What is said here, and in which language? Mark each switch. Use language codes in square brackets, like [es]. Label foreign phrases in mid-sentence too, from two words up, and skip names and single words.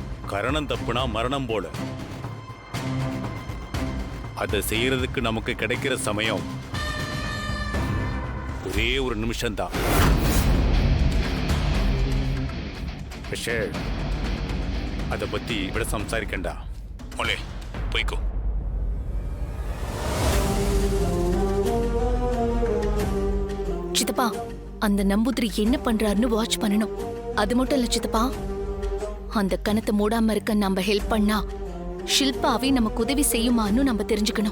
[ta] கரணம் தப்புனா மரணம் போல. அதை செய்யறதுக்கு நமக்கு கிடைக்கிற சமயம் ஒரே ஒரு நிமிஷம்தான். அதை பத்தி [ml] ഇവിടെ സംസാരിക്കണ്ട. മോളെ പോയിക്കോ. [ta] சித்தப்பா, அந்த நம்பூதிரி என்ன பண்றாருன்னு வாட்ச் பண்ணணும். அது மட்டும் இல்ல சித்தப்பா, அந்த கணத்தை மூடாம இருக்க நம்ம ஹெல்ப் பண்ணா ஷில்பாவே நமக்கு உதவி செய்யுமான்னு நம்ம தெரிஞ்சுக்கணும்.